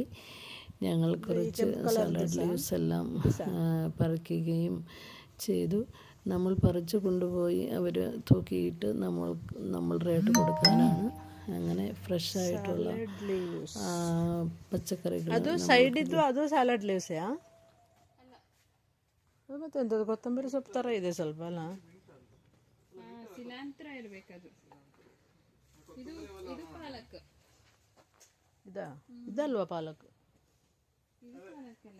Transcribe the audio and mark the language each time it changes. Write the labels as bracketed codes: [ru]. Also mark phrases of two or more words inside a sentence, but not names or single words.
[ml] ഞങ്ങൾ കുറച്ച് [en] salad leaves [ml] എല്ലാം പറിക്കുകയും ചെയ്തു. നമ്മൾ പറിച്ച് കൊണ്ടുപോയി അവർ തൂക്കിയിട്ട് നമ്മൾ റേറ്റ് കൊടുക്കാനാണ്. അങ്ങനെ ഫ്രഷ് ആയിട്ടുള്ള പച്ചക്കറികൾ. [kn] ಅದು ಸೈಡ್ ಇದ್ದು ಅದು [en] salad leaves? [kn] ಮತ್ತೆ ಎಂಥದ್ದು ಕೊತ್ತಂಬರಿ ಸೊಪ್ಪು ಥರ ಇದೆ ಸ್ವಲ್ಪ ಅಲ್ಲ? ಸಿಲಾಂತ್ರ ಇರಬೇಕದು. ಇದು ಪಾಲಕ್. ಇದಲ್ವಾ ಪಾಲಕ್? ಇದು ಪಾಲಕ್ ಅಲ್ಲ,